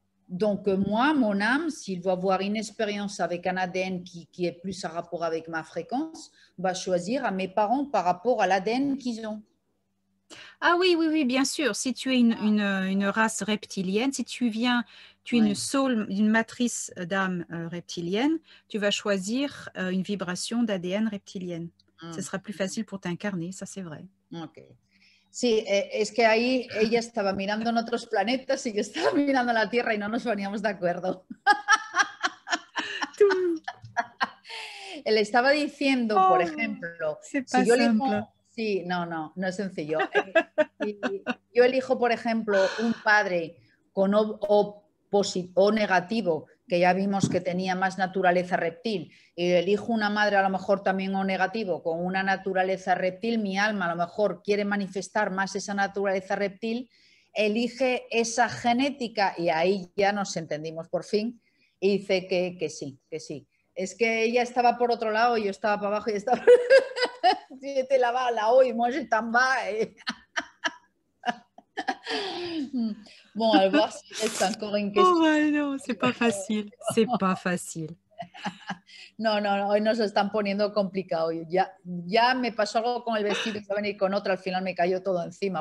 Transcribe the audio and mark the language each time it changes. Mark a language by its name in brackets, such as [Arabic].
[French] Donc, moi, mon âme, s'il doit avoir une expérience avec un ADN qui est plus en rapport avec ma fréquence, va choisir à mes parents par rapport à l'ADN qu'ils ont. Ah oui, oui, oui, bien sûr. Si tu es une race reptilienne, si tu es une matrice d'âme reptilienne, tu vas choisir une vibration d'ADN reptilienne. Ce sera plus facile pour t'incarner, ça c'est vrai. Ok. [Spanish] Sí, es que ahí ella estaba mirando en otros planetas y yo estaba mirando la Tierra y no nos poníamos de acuerdo. Le estaba diciendo, por ejemplo, si yo elijo, sí, no es sencillo. Si yo elijo, por ejemplo, un padre con O negativo, que ya vimos que tenía más naturaleza reptil, y elijo una madre a lo mejor también O negativo con una naturaleza reptil, mi alma a lo mejor quiere manifestar más esa naturaleza reptil, elige esa genética y ahí ya nos entendimos por fin y dice que sí, que sí. Es que ella estaba por otro lado y yo estaba para abajo y estaba... [French] C'était là-bas, là-haut, et moi j'étais en bas. Et... Bon, à voir si reste encore une question. Oh non, c'est pas facile. C'est pas facile. [Spanish] No, hoy nos están poniendo complicado. Ya me pasó algo con el vestido, iba a venir con otra, al final me cayó todo encima.